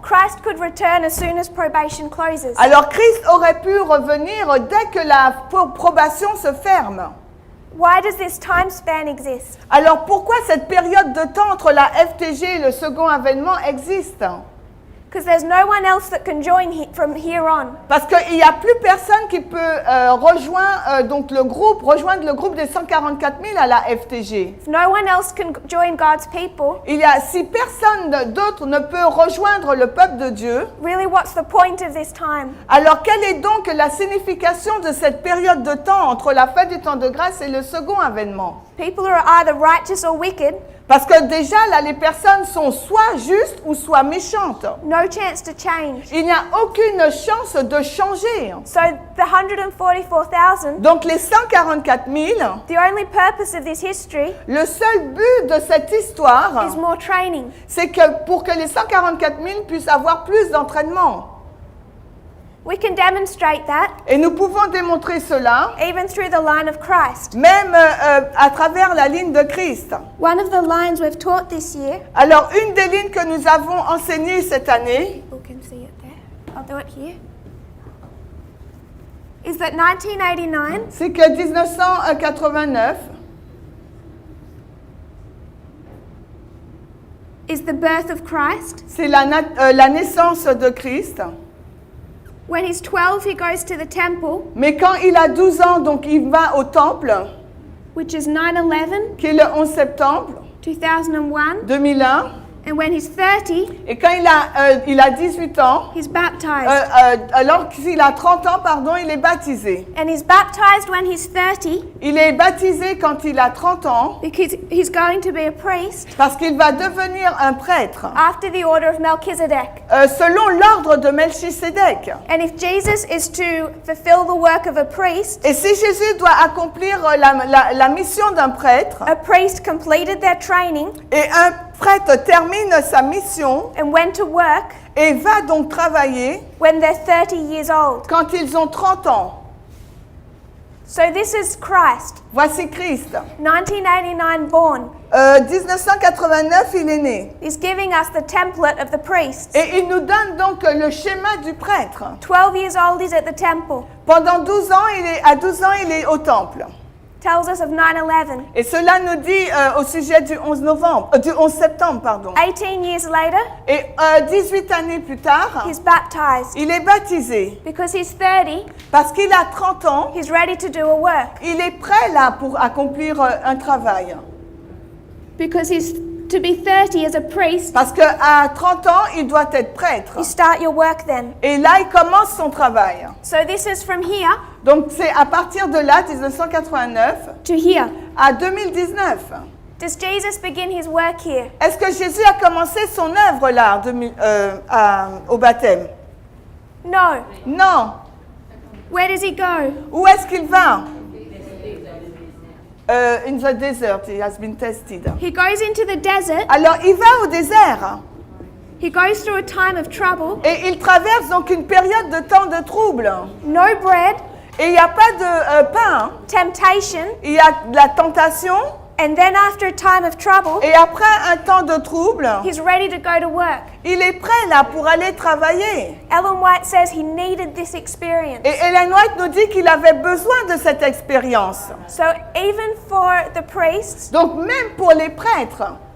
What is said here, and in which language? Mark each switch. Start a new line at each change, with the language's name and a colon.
English: Christ could return as soon as probation closes.
French: alors Christ aurait pu revenir dès que la probation se ferme.
English: Why does this time span exist?
French: Alors pourquoi cette période de temps entre la FTG et le second avènement existe?
English: Because there's no one else that can join from here on.
French: Parce qu'il n'y a plus personne qui peut rejoindre le groupe des 144 000 à la FTG.
English: If no one else can join God's people,
French: Si personne d'autre ne peut rejoindre le peuple de Dieu,
English: really what's the point of this time?
French: alors quelle est donc la signification de cette période de temps entre la fin du temps de grâce et le second avènement?
English: People are either righteous or wicked,
French: Parce que déjà, là, les personnes sont soit justes ou soit méchantes.
English: no chance to change.
French: Il n'y a aucune chance de changer.
English: So the 144,000,
French: Donc les 144 000,
English: the only purpose of this history
French: le seul but de cette histoire,
English: is more training.
French: c'est que pour que les 144 000 puissent avoir plus d'entraînement.
English: We can demonstrate that
French: Et nous pouvons démontrer cela
English: even through the line of Christ.
French: même à travers la ligne de Christ.
English: One of the lines we've taught this year,
French: Alors, une des lignes que nous avons enseignées cette année,
English: people can see it there, I'll do it here, is that 1989
French: c'est que 1989,
English: is the birth of Christ.
French: c'est la naissance de Christ.
English: When he's 12, he goes to the temple,
French: Mais quand il a 12 ans, donc il va au temple,
English: which is 9/11,
French: qui est le 11 septembre
English: 2001.
French: 2001.
English: And when he's 30,
French: Et quand il a 18 ans,
English: he's baptized.
French: alors qu'il a 30 ans, pardon, il est baptisé.
English: And he's baptized when he's 30
French: Il est baptisé quand il a 30 ans
English: because he's going to be a priest
French: parce qu'il va devenir un prêtre
English: after the order of Melchizedek.
French: selon l'ordre de Melchisédek.
English: And if Jesus is to fulfill the work of a priest,
French: Et si Jésus doit accomplir la mission d'un prêtre,
English: a priest completed their training
French: et un prêtre termine sa mission
English: and went to work
French: et va donc travailler
English: when they're 30 years old.
French: quand ils ont 30 ans.
English: So this is Christ,
French: Voici Christ.
English: 1989 born.
French: 1989, il est né.
English: He's giving us the template of the priests.
French: Et il nous donne donc le schéma du prêtre.
English: 12 years old, he's at the temple.
French: Pendant 12 ans, à 12 ans, il est au temple.
English: Tells us of 9/11.
French: Et cela nous dit au sujet du 11 septembre, pardon.
English: 18 years later,
French: Et 18 années plus tard,
English: he's baptized.
French: il est baptisé.
English: Because he's 30,
French: Parce qu'il a 30 ans,
English: he's ready to do a work.
French: il est prêt là pour accomplir un travail.
English: Because he's to be 30 as a priest,
French: Parce qu'à 30 ans, il doit être prêtre.
English: you start your work then.
French: Et là, il commence son travail.
English: So this is from here
French: Donc c'est à partir de là, 1989,
English: to here.
French: à 2019.
English: Does Jesus begin his work here?
French: Est-ce que Jésus a commencé son œuvre là, au baptême?
English: No.
French: Non.
English: Where does he go?
French: Où est-ce qu'il va?
English: In the desert, he has been tested. He goes into the desert.
French: Alors, il va au désert
English: He goes through a time of trouble.
French: et il traverse donc une période de temps de trouble.
English: No bread,
French: Et il n'y a pas de pain,
English: temptation,
French: il y a de la tentation.
English: and then after a time of trouble,
French: Et après un temps de trouble,
English: he's ready to go to work.
French: il est prêt là pour aller travailler.
English: Ellen White says he needed this experience.
French: Et Ellen White nous dit qu'il avait besoin de cette expérience.
English: So even for the priests
French: Donc même pour les prêtres